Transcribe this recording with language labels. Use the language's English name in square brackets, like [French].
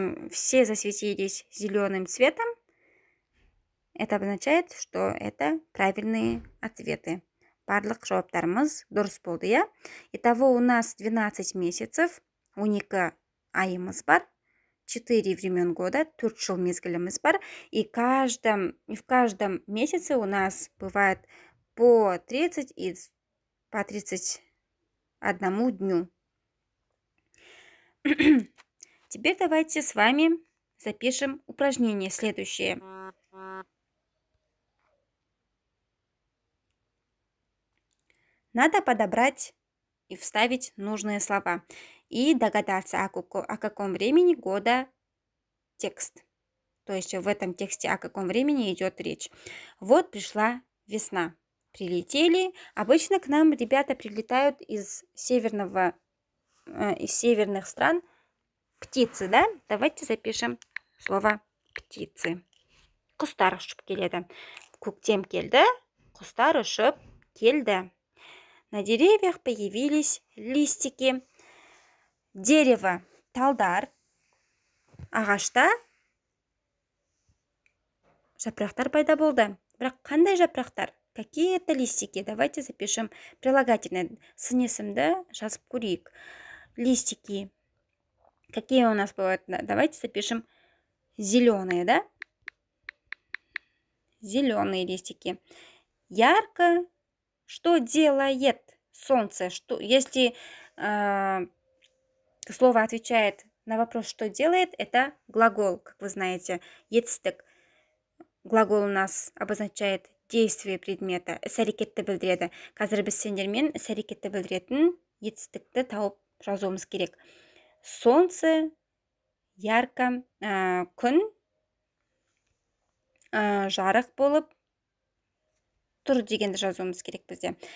[Russian] Все засветились зеленым цветом. Это означает, что это правильные ответы. [Kazakh] Барлық жауаптарымыз дұрыс болды, я? [Russian] Итого у нас 12 месяцев, [Kazakh] 12 айымыз бар, [Russian] 4 времен года, [Kazakh] 4 жыл мезгіліміз бар. [Russian] И в каждом месяце у нас бывает по 30 и по 31 дню. Теперь давайте с вами запишем упражнение следующее. Надо подобрать и вставить нужные слова и догадаться, о каком времени года текст. То есть в этом тексте о каком времени идет речь. Вот пришла весна. Прилетели. Обычно к нам ребята прилетают из северных стран птицы, да? Давайте запишем слово птицы. [Kazakh] Құстар ұшып келеді. Көктем келді, құстар ұшып келді. [Russian] На деревьях появились листики. Дерево – талдар. [Kazakh] Ағашта жапырақтар пайда болды. Бірақ қандай жапырақтар? [Russian] Какие это листики? Давайте запишем прилагательное. [Kazakh] Сын есімді жазып көрейік. [Russian] Листики. Какие у нас бывают? Давайте запишем зеленые, да? Зеленые листики. Ярко. Что делает солнце? Если слово отвечает на вопрос, что делает, это глагол, как вы знаете. Етістік. Глагол у нас обозначает действие предмета. [Kazakh] Іс-әрекетті білдіреді. Қазір біз сендермен іс-әрекетті білдіретін етістікті тауып жазуымыз керек. Солнце, ярко, күн жарық болып тұр дегенді жазуымыз керек бізде.